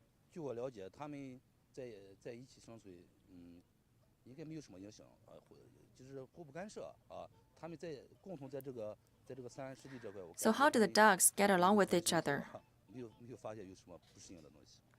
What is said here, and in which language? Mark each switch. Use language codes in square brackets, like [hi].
[zh] 据我了解，他们在一起生存，应该没有什么影响就是互不干涉他们共同在这个三湿地这块。 [en] So how do the ducks get along with each other? [zh] 没有发现有什么不适应的东西。